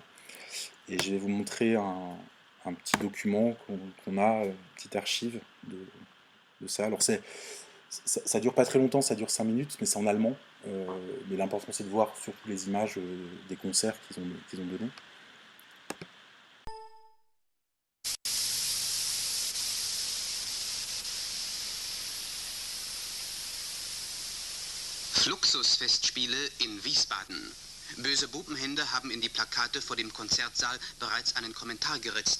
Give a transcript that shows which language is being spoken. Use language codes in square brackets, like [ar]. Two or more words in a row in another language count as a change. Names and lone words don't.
[fr] Et je vais vous montrer un petit document qu'on a, une petite archive de ça. Alors ça dure pas très longtemps, ça dure 5 minutes, mais c'est en allemand. Mais l'important c'est de voir surtout les images des concerts qu'ils ont donnés. [de] Fluxus-Festspiele in Wiesbaden. Böse Bubenhände haben in die Plakate vor dem Konzertsaal bereits einen Kommentar geritzt.